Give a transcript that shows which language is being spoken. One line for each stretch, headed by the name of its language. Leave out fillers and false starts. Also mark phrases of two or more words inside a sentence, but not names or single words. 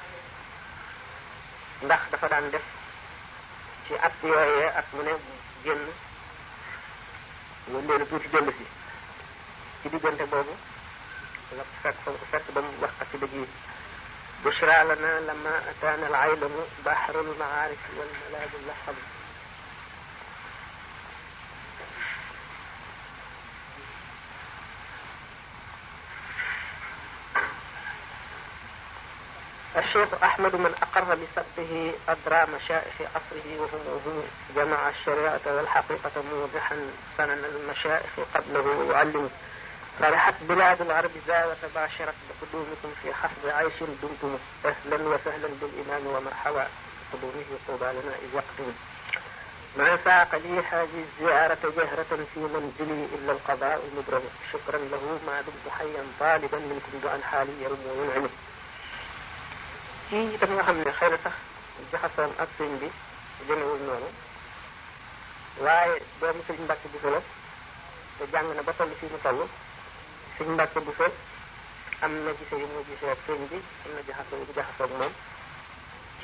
Wolof: ndax dafa daan def ci at yooyee at mu ne génn wëndeelu tuuti dellu si ci diggante boobu la fekk fa ko fekk ba mu wax xasida gi
Arabic: بشرى لنا لما أتانا العيلم بحر المعارف والملاذ لهم الشيخ أحمد من أقر بسبه أدرى مشائخ عصره وهم جمع الشريعة والحقيقة موضحا سنن المشائخ قبله يعلم فرحت بلاد الغرب ذا وتباشرت بقدومكم في حفظ عيش دمتم أهلا وسهلا بالإمام ومرحبا بقدومه طوبى لنا إذ يقدم ما ساق لي هذه الزيارة جهرة في منزلي إلا القضاء المبرم شكرا له ما دمت حيا طالبا منكم دعا حالي يرم وينعم
Wolof: kii itam nga xam ne xëy na sax jaxasoon ak sëñ bi jëmewul noonu waaye doomu sëñ Mbàkke Buso la te jàng na ba toll fii mu toll sëñ Mbàkke Buso am na gise yu mu gisee ak sëñ bi am na jaxasoo yu mu jaxasoo ak moom ci